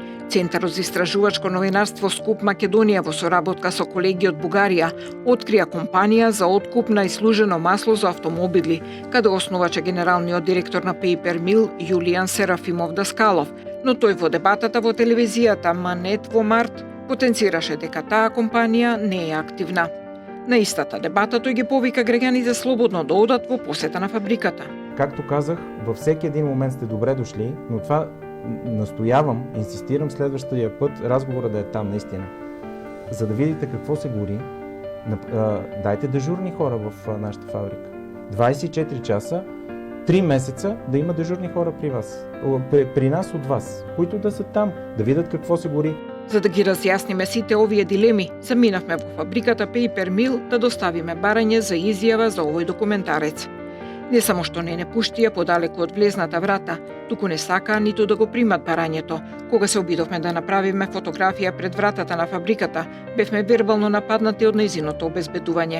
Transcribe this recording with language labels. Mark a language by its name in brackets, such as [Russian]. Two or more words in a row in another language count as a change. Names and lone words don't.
[Macedonian] Центарот за истражувачко новинарство Скуп Македонија во соработка со колеги од Бугарија открија компанија за откуп на ислужено масло за автомобили, каде основача генералниот директор на Paper Mill Јулијан Серафимов Даскалов, но тој во дебатата во телевизијата Манет во март потенцираше дека таа компанија не е активна. На истата дебата тој ги повика граѓаните слободно да одат во посета на фабриката. [Bulgarian] Както казах, във всеки един момент сте добре дошли, но това настоявам, инсистирам следващия път разговора да е там наистина. За да видите какво се гори, дайте дежурни хора в нашата фабрика. 24 часа, 3 месеца да има дежурни хора при вас, при нас от вас, които да са там, да видят какво се гори. [Macedonian] За да ги разјасниме сите овие дилеми, заминавме во фабриката Paper Mill да доставиме барање за изјава за овој документарец. Не само што не пуштија подалеку од влезната врата, туку не сакаа ниту да го примат барањето. Кога се обидовме да направиме фотографија пред вратата на фабриката, бевме вербално нападнати од нејзиното обезбедување.